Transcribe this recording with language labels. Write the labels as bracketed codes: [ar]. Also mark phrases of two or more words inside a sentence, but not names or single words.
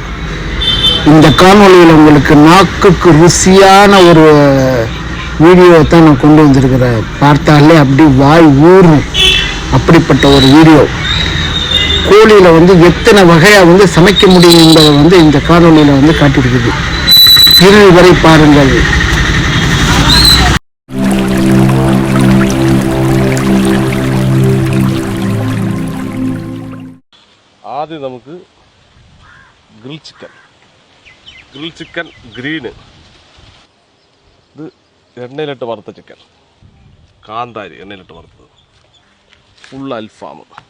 [ta] இந்த காணொலியில் உங்களுக்கு நாக்குக்கு ருசியான ஒரு வீடியோ தான் நான் கொண்டு வந்திருக்கிறேன். பார்த்தாலே அப்படி வாய் ஊறும் அப்படிப்பட்ட ஒரு வீடியோ. கோழியில் எத்தனை வகையாக சமைக்க முடியும் என்பதை இந்த காணொலியில் காட்டியிருக்குது. இறுதி வரை பாருங்கள். [ml] ആദ്യം നമുക്ക് [en] grill chicken [ml] ഗ്രീന്, ഇത് എണ്ണയിലിട്ട് വറുത്ത ചിക്കൻ, കാന്താരി എണ്ണയിലിട്ട് വറുത്തത്, ഫുൾ അൽഫാം,